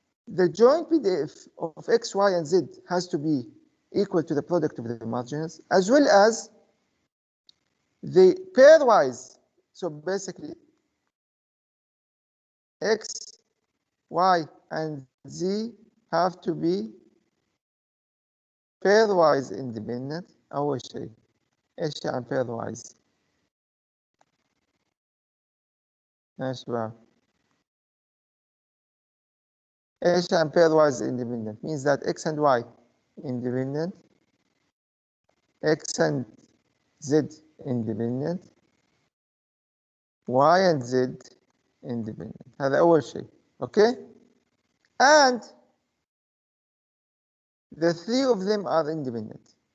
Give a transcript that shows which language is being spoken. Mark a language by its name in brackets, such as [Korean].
[English] the joint PDF of X, Y, and Z has to be equal to the product of the marginals, as well as the pairwise. So basically, X, Y, and Z have to be pairwise independent. [Arabic] أول شيء إيش يعني pairwise؟ يا شباب إيش يعني pairwise independent? [English] Means that X and Y independent, X and Z independent, Y and Z independent. [Arabic] هذا أول شيء. [English] Okay? And the three of them are independent.